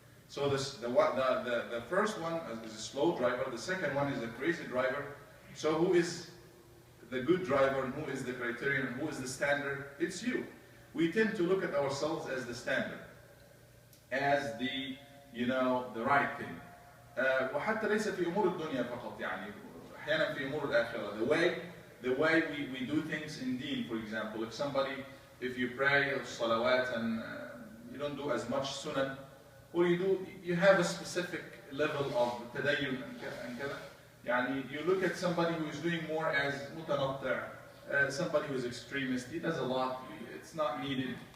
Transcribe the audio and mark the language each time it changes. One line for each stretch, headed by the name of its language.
English: So the first one is a slow driver, the second one is a crazy driver. So who is the good driver and who is the criterion and who is the standard? It's you. We tend to look at ourselves as the standard, as the right thing.
Arabic: وحتى ليس في أمور الدنيا فقط يعني أحيانا في أمور الآخرة.
English: The way we do things in deen, for example, if you pray or salawat and you don't do as much sunan, or you have a specific level of tadayyun and كذا. يعني you look at somebody who is doing more as mutanattar, somebody who is extremist, he does a lot, it's not needed.